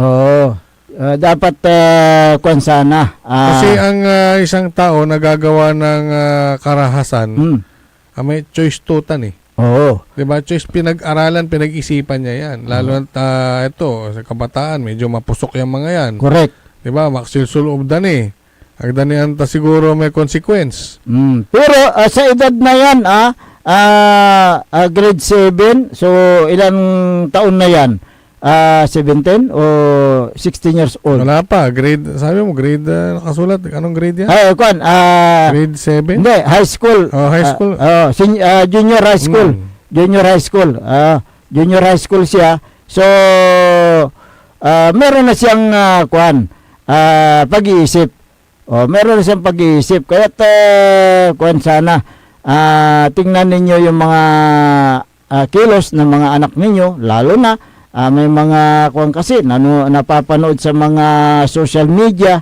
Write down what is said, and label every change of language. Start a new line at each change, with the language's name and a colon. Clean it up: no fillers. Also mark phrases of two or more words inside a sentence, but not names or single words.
Filipino: Dapat kung sana. Kasi ang isang tao nagagawa ng karahasan may choice tutan Diba? Choice pinag-aralan, pinag-isipan niya yan. Lalo na ito, sa kabataan, medyo mapusok yung mga yan. Correct. Diba? Maksilsul obdan Agdanian ta siguro may consequence. Pero sa edad na yan, grade 7, so ilang taon na yan? 17 o 16
English: years old?
Filipino: Wala pa. Grade, sabi mo, grade, nakasulat. Anong grade yan? Grade 7? Hindi,
English: high school. High school. Junior high school. Junior high school. Junior high school
Filipino: siya. So, meron na siyang pag-iisip. Meron na siyang pag-iisip. Kaya sana tingnan ninyo yung mga kilos ng mga anak ninyo, lalo na may mga kasi napapanood sa mga
English: social media.